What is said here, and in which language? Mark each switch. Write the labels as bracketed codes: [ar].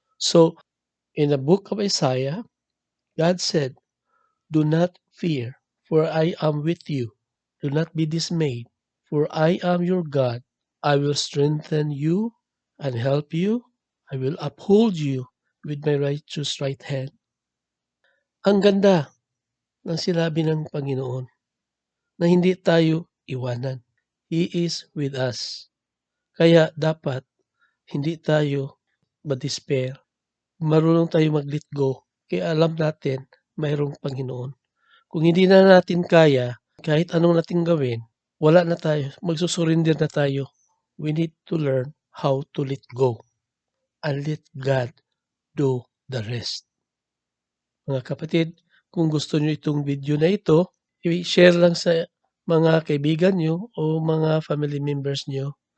[en] So, in the book of Isaiah, God said, "Do not fear, for I am with you. Do not be dismayed, for I am your God. I will strengthen you and help you. I will uphold you with my righteous right hand." [tl] Ang ganda ng sinabi ng Panginoon na hindi tayo iwanan. [en] He is with us. [tl] Kaya dapat hindi tayo ma-despair. Marunong tayo mag-let go. Kaya alam natin mayroong Panginoon. Kung hindi na natin kaya, kahit anong nating gawin, wala na tayo. Magsusurrender na tayo. [en] We need to learn how to let go and let God do the rest. [tl] Mga kapatid, kung gusto niyo itong video na ito, i-share lang sa mga kaibigan niyo o mga family members niyo.